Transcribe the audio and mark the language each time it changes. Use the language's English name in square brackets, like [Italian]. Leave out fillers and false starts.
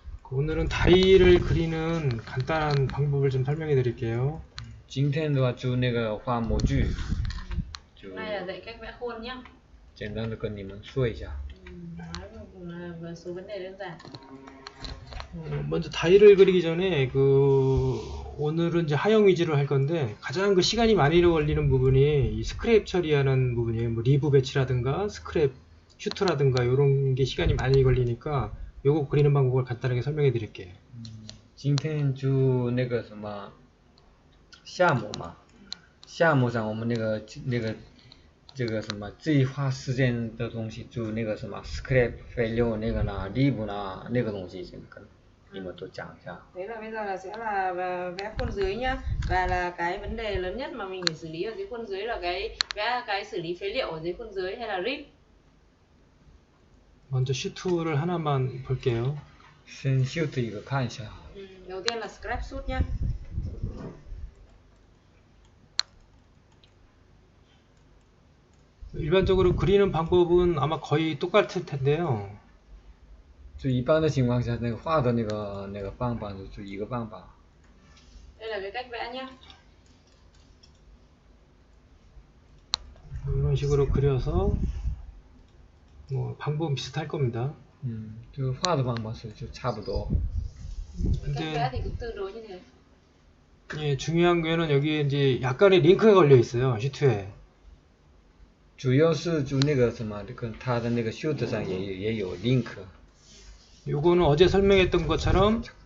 [Korean] 오늘은 다이를 그리는 간단한 방법을 좀 설명해 드릴게요. [Chinese] 今天的话就那个画模具， [Vietnamese] Này là dạy cách vẽ khuôn nhá. [Chinese] 简单的跟你们说一下。 [Vietnamese] Nói một số vấn đề đơn giản. [Korean] 먼저 다이를 그리기 전에 오늘은 이제 하형 위주로 할 건데 가장 시간이 많이 걸리는 부분이 이 스크랩 처리하는 부분이에요. 뭐 리브 배치라든가 스크랩 슈트라든가 이런 게 시간이 많이 걸리니까 요거 그리는 방법을 간단하게 설명해 드릴게요. [Chinese] 今天就那个什么项目嘛，项目上我们这个什么最花时间的东西，就那个什么 scrap 废料那个呢，lib 呢那个东西，跟你们都讲一下。 [Vietnamese] Thế là bây giờ là sẽ là vẽ khuôn dưới nhá. Và là cái vấn đề lớn nhất mà mình phải xử lý ở dưới khuôn dưới là vẽ cái xử lý phế liệu ở dưới khuôn dưới hay là rip. [Korean] 먼저 슈트를 하나만 볼게요. [Chinese] 先shoot一个看一下。 [Vietnamese] Đầu tiên là scrap shoot nhá. [Korean] 일반적으로 그리는 방법은 아마 거의 똑같을 텐데요. [Chinese] 就一般的情况下，那个画的那个方法就一个方法。 [Vietnamese] Đây là cái cách vẽ nhá. [Korean] 이런 식으로 그려서 뭐 방법은 비슷할 겁니다. [Chinese] 就画的方法就差不多。 [Vietnamese] Cách vẽ thì cũng tương đối như thế. [Korean] 예, 중요한 거는 여기에 이제 약간의 링크가 걸려 있어요. 슈트에. [Chinese] 主要是就那个什么，这个它的那个袖子上也有 link。 [Korean] 요거는 어제 설명했던 것처럼